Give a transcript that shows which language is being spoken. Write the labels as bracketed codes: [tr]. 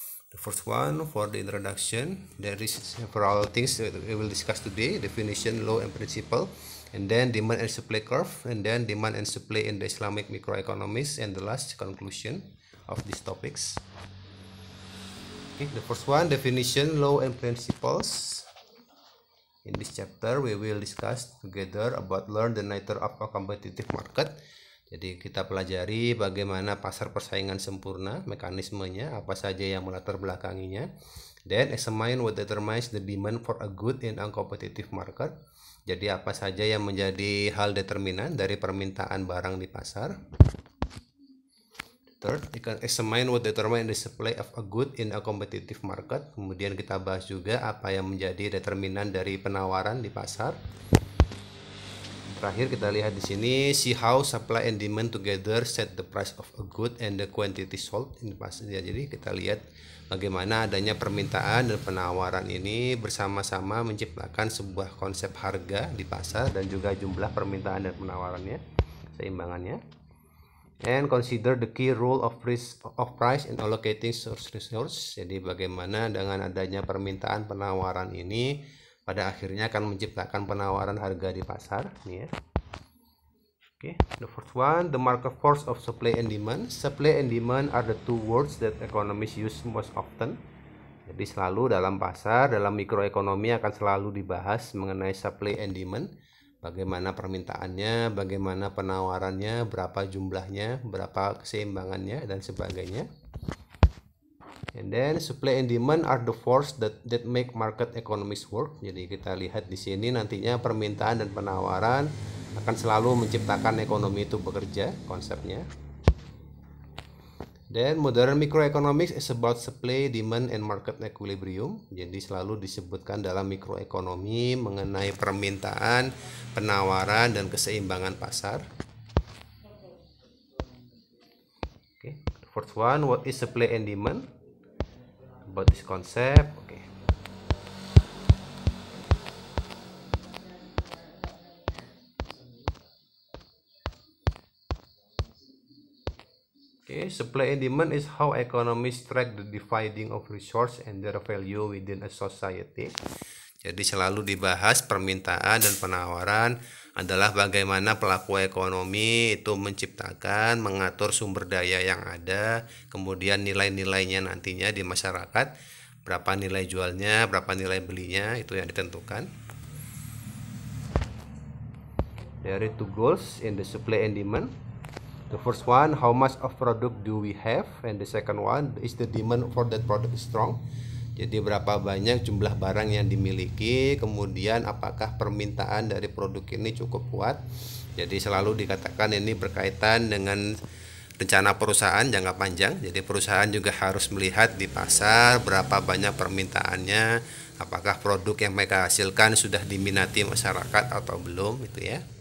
[en] The first one, for the introduction, there is several things that we will discuss today: definition, law and principle, and then demand and supply curve, and then demand and supply in the Islamic microeconomics, and the last conclusion of these topics. Okay, the first one, definition, law and principles. In this chapter we will discuss together about learn the nature of a competitive market. [id] Jadi kita pelajari bagaimana pasar persaingan sempurna, mekanismenya, apa saja yang melatar belakanginya. [en] Then examine what determines the demand for a good in a competitive market. [id] Jadi apa saja yang menjadi hal determinan dari permintaan barang di pasar. [en] Third, we can examine what determines the supply of a good in a competitive market. [id] Kemudian kita bahas juga apa yang menjadi determinan dari penawaran di pasar. Terakhir kita lihat di sini, [en] see how supply and demand together set the price of a good and the quantity sold in the pasar. [id] Jadi kita lihat bagaimana adanya permintaan dan penawaran ini bersama-sama menciptakan sebuah konsep harga di pasar dan juga jumlah permintaan dan penawarannya, seimbangannya. [en] And consider the key role of price in allocating source resource. [id] Jadi bagaimana dengan adanya permintaan penawaran ini pada akhirnya akan menciptakan penawaran harga di pasar nih ya. [en] Okay, the first one, the market force of supply and demand. Supply and demand are the two words that economists use most often. [id] Jadi selalu dalam pasar, dalam mikroekonomi akan selalu dibahas mengenai supply and demand. Bagaimana permintaannya, bagaimana penawarannya, berapa jumlahnya, berapa keseimbangannya, dan sebagainya. [en] And then supply and demand are the force that make market economics work. [id] Jadi kita lihat di sini nantinya permintaan dan penawaran akan selalu menciptakan ekonomi itu bekerja, konsepnya. [en] Then modern microeconomics is about supply, demand, and market equilibrium. [id] Jadi selalu disebutkan dalam mikroekonomi mengenai permintaan, penawaran, dan keseimbangan pasar. [en] Okay. First one, what is supply and demand? About this concept. Okay. Okay, supply and demand is how economists track the dividing of resource and their value within a society. [id] Jadi selalu dibahas permintaan dan penawaran adalah bagaimana pelaku ekonomi itu menciptakan, mengatur sumber daya yang ada, kemudian nilai-nilainya nantinya di masyarakat, berapa nilai jualnya, berapa nilai belinya, itu yang ditentukan. [en] There are two goals in the supply and demand. The first one, how much of product do we have? And the second one, is the demand for that product strong? [id] Jadi berapa banyak jumlah barang yang dimiliki, kemudian apakah permintaan dari produk ini cukup kuat. Jadi selalu dikatakan ini berkaitan dengan rencana perusahaan jangka panjang. Jadi perusahaan juga harus melihat di pasar berapa banyak permintaannya, apakah produk yang mereka hasilkan sudah diminati masyarakat atau belum, itu ya.